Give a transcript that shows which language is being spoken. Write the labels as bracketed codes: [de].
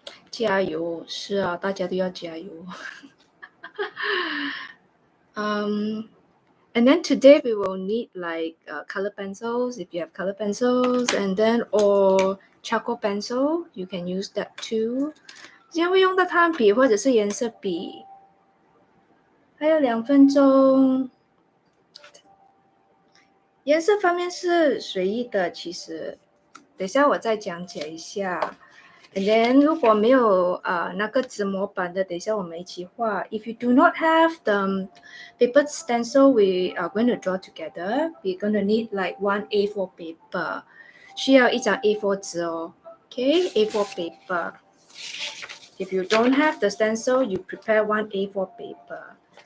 [zh] 加油，是啊，大家都要加油。 [en] And then today we will need like color pencils if you have color pencils, and then or charcoal pencil, you can use that too. [zh] 今天会用到炭笔或者是颜色笔。还有2分钟。颜色方面是随意的，其实等一下我再讲解一下。 [en] And then [zh] 如果没有那个纸模板的，等一下我们一起画。 [en] If you do not have the paper stencil, we are going to draw together. We're going to need like 1 A4 paper. [zh] 需要一张 A4 纸哦。 [en] Okay, A4 paper. If you don't have the stencil, you prepare one A4 paper.